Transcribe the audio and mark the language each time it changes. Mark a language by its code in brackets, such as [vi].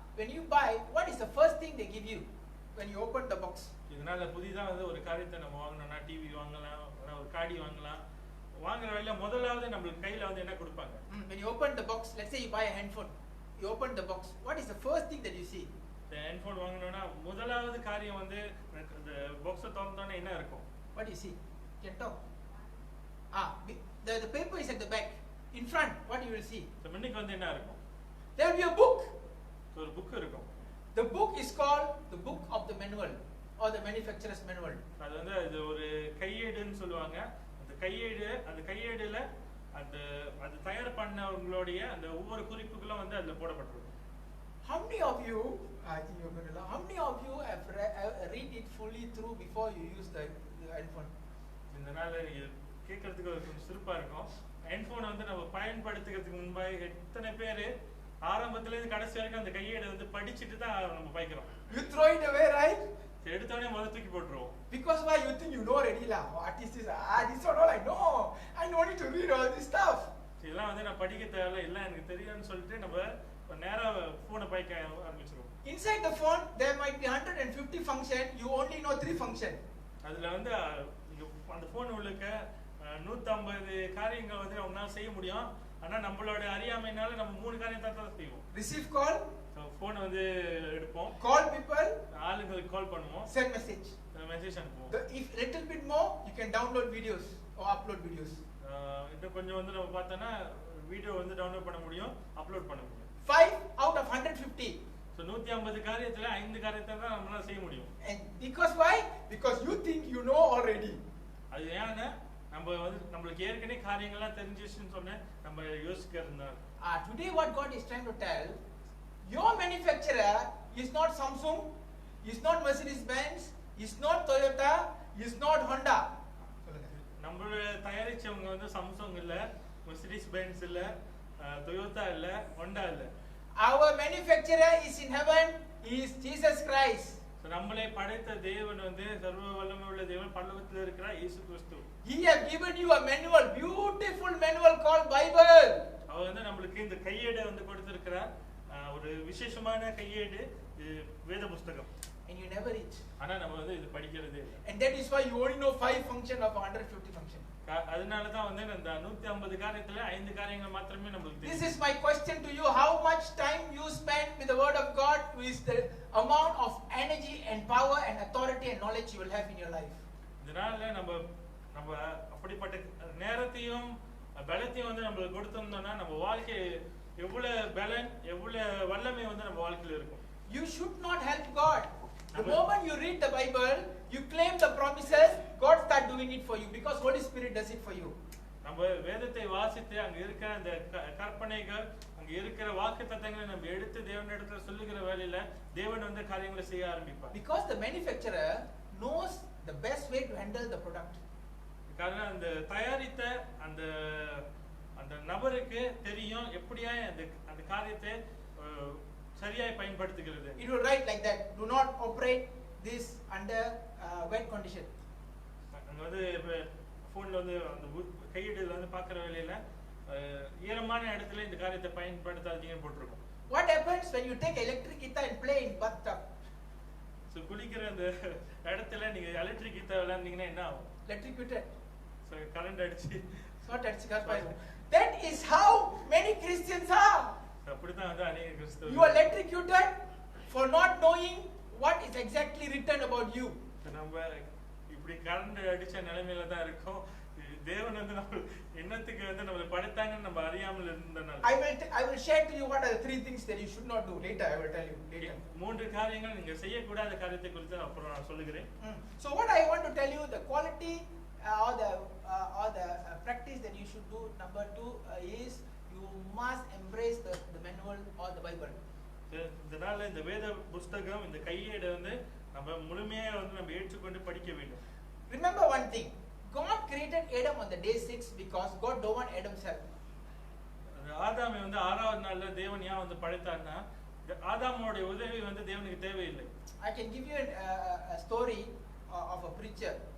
[en] When you buy, what is the first thing they give you when you open the box? [ta] இதனால புதிதா வந்து ஒரு காரியத்தை நம்ம வாங்கணும்னா டிவி வாங்கலாம், ஒரு காடி வாங்கலாம். வாங்குற வேளையில முதலாவது நமக்கு கையில வந்து என்ன கொடுப்பாங்க? [en] When you open the box, let's say you buy a handphone. You open the box. What is the first thing that you see? [ta] இந்த ஹேண்ட்ஃபோன் வாங்கணும்னா முதலாவது காரியம் வந்து அந்த பாக்ஸை திறந்தோனே என்ன இருக்கும்? [en] What do you see? Can talk. The paper is at the back. In front, what you will see? [ta] முன்னுக்கு வந்து என்ன இருக்கும்? [en] There will be a book. [ta] ஒரு புக் இருக்கும். [en] The book is called the book of the manual or the manufacturer's manual. [ta] அது வந்து இது ஒரு கையேடுன்னு சொல்லுவாங்க. அந்த கையேடுல அது தயார் பண்ணவங்களுடைய அந்த ஒவ்வொரு குறிப்புகளும் வந்து அதுல போடப்பட்டிருக்கும். [en] How many of you, I think you're going to laugh, how many of you have read it fully through before you use the handphone? [ta] இந்த நாள் கேட்கறதுக்கு கொஞ்சம் சிறப்பா இருக்கும். ஹேண்ட்ஃபோன் வந்து நம்ம பயன்படுத்துறதுக்கு முன்பாக எத்தனை பேர் ஆரம்பத்துல இருந்து கடைசி வரைக்கும் அந்த கையேடை வந்து படிச்சுட்டு தான் நம்ம பாய்க்கிறோம். [en] You throw it away, right? [ta] எடுத்தோடனே முதல்ல தூக்கி போட்டுருவோம். [en] Because why? You think you know already lah. What is this? This is all I know. I don't need to read all this stuff. [ta] இதெல்லாம் வந்து நான் படிக்க தேவையில்ல, எல்லாம் எனக்கு தெரியும்னு சொல்லிட்டு நம்ம நேரா போனை பாய்க்க ஆரம்பிச்சிருவோம். [en] Inside the phone there might be 150 function. You only know 3 function. [ta] அதுல வந்து அந்த போன் உள்ளுக்க 150 காரியங்கள் வந்து நம்மளால செய்ய முடியும். ஆனா நம்மளோட அறியாமையினால நம்ம 3 காரியத்தை தான் செய்வோம். [en] Receive call. [ta] போன் வந்து எடுப்போம். [en] Call people. [ta] ஆளுங்களுக்கு கால் பண்ணுவோம். [en] Send message. [ta] மெசேஜ் அனுப்புவோம். [en] If little bit more, you can download videos or upload videos. [ta] இன்னும் கொஞ்சம் வந்து நம்ம பார்த்தோம்னா வீடியோ வந்து டவுன்லோட் பண்ண முடியும், அப்லோட் பண்ண முடியும். [en] 5 out of 150. [ta] So 150 காரியத்துல 5 காரியத்தை தான் நம்மளால செய்ய முடியும். [en] And because why? Because you think you know already. [ta] அது ஏன்னா நம்ம வந்து நமக்கு ஏற்கனவே காரியங்கள்லாம் தெரிஞ்சிருச்சுன்னு சொன்ன நம்ம யோசிக்கிறதுனால. [en] Today what God is trying to tell, your manufacturer is not Samsung, is not Mercedes-Benz, is not Toyota, is not Honda. [ta] நம்மள தயாரிச்சவங்க வந்து சாம்சங் இல்ல, மெர்சிடிஸ் பென்ஸ் இல்ல, டொயோட்டா இல்ல, ஹோண்டா இல்ல. [en] Our manufacturer is in heaven, he is Jesus Christ. [ta] நம்மளை படைத்த தேவன் வந்து சர்வ வல்லமை உள்ள தேவன், பரலோகத்தில் இருக்கிறார் இயேசு கிறிஸ்து. [en] He have given you a manual, beautiful manual called Bible. [ta] அவர் வந்து நம்மளுக்கு இந்த கையேடை வந்து கொடுத்திருக்கிறார். ஒரு விசேஷமான கையேடு வேத புத்தகம். [en] And you never read. [ta] ஆனா நம்ம வந்து இது படிக்கிறதே இல்லை. [en] And that is why you only know 5 function of 150 function. [ta] அதனால தான் வந்து அந்த 150 காரியத்துல 5 காரியங்கள் மாத்திரமே நமக்கு தெரியும். [en] This is my question to you. How much time you spend with the word of God is the amount of energy and power and authority and knowledge you will have in your life. [ta] இதனால நம்ம அப்படிப்பட்ட நேரத்தையும் பலத்தையும் வந்து நம்மளுக்கு கொடுத்தோம்னா நம்ம வாழ்க்கை எவ்வளவு பலன் எவ்வளவு வல்லமை வந்து நம்ம வாழ்க்கையில இருக்கும். [en] You should not help God. The moment you read the Bible, you claim the promises, God start doing it for you because Holy Spirit does it for you. [ta] நம்ம வேதத்தை வாசித்து அங்க இருக்கிற அந்த கற்பனைகள் அங்க இருக்கிற வாக்குத்தத்தங்களை நம்ம எடுத்து தேவனிடத்துல சொல்லுகிற வேளையில தேவன் வந்து காரியங்களை செய்ய ஆரம்பிப்பார். [en] Because the manufacturer knows the best way to handle the product. [ta] காரணம் அந்த தயாரித்த அந்த அந்த நபருக்கு தெரியும் எப்படியா அந்த காரியத்தை சரியாய் பயன்படுத்துகிறது. [en] It will write like that. Do not operate this under wet condition. [ta] அங்க வந்து போன்ல வந்து அந்த கையேடுல வந்து பார்க்குற வேளையில ஈரமான இடத்துல இந்த காரியத்தை பயன்படுத்தாதீங்கன்னு போட்டிருக்கும். [en] What happens when you take electric guitar and play in bathtub? [ta] So குளிக்கிற அந்த இடத்துல நீங்க எலக்ட்ரிக் கிட்டார் விளையாண்டீங்கன்னா என்ன ஆகும்? [en] Electrocuted. [ta] So கரண்ட் அடிச்சு Short அடிச்சு. [en] That is how many Christians are. [ta] அப்படிதான் வந்து [hi] अनेक [ta] கிறிஸ்தவர்கள். [en] You are electrocuted for not knowing what is exactly written about you. [ta] நம்ம இப்படி கரண்ட் அடிச்ச நிலைமையில தான் இருக்கோம். தேவன் வந்து நம்ம என்னத்துக்கு வந்து நம்மளை படைத்தாங்கன்னு நம்ம அறியாமல் இருந்தனால. [en] I will share to you what are the 3 things that you should not do. Later I will tell you later. [ta] 3 காரியங்கள் நீங்க செய்யக்கூடாத காரியத்தை குறித்து அப்புறம் நான் சொல்லுகிறேன். [en] So what I want to tell you, the quality or the practice that you should do, number 2 is you must embrace the manual or the Bible. [ta] இதனால இந்த வேத புத்தகம் இந்த கையேடு வந்து நம்ம முழுமையா வந்து நம்ம ஏற்றுக்கொண்டு படிக்க வேண்டும். [en] Remember one thing, God created Adam on the day 6 because God don't want Adam's help. [ta] ஆதாமை வந்து 6வது நாள்ல தேவன் ஏன் வந்து படைத்தார்னா ஆதாமோட உதவி வந்து தேவனுக்கு தேவையில்லை. [en] I can give you a story of a preacher.